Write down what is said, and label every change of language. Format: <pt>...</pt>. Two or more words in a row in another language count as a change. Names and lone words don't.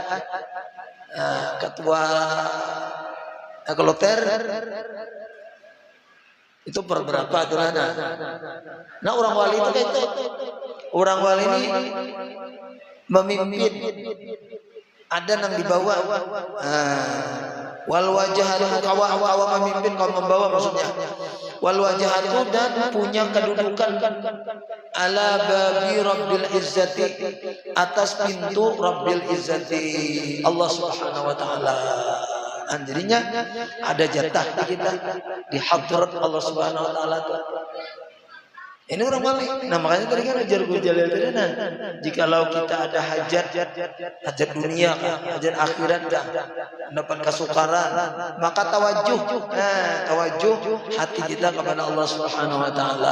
<bjn>Ketua kloter itu per berapa tuh? Nah, orang wali itu kayak itu. Orang wali ini memimpin, ada yang dibawa.</bjn> <ar>والوجاهة</ar> <bjn>kawa memimpin, kawa membawa maksudnya.</bjn> <ar>والوجاهة</ar> <bjn>dan punya kedudukan</bjn> <ar>على باب رب العزة,</ar> <bjn>atas pintu</bjn> <ar>رب العزة</ar> <bjn>Allah</bjn> <ar>سبحانه وتعالى.</ar> <bjn>Jadinya ada jatah kita di hadrat Allah</bjn> <ar>سبحانه وتعالى.</ar> <bjn>Ini orang wali. Nah, makanya tadi kan ajar Guru Jalil tadi, nah, jikalau kita ada hajat dunia, hajat akhirat, mendapat kesukaran, maka tawajuh hati kita kepada Allah</bjn> <ar>سبحانه وتعالى.</ar>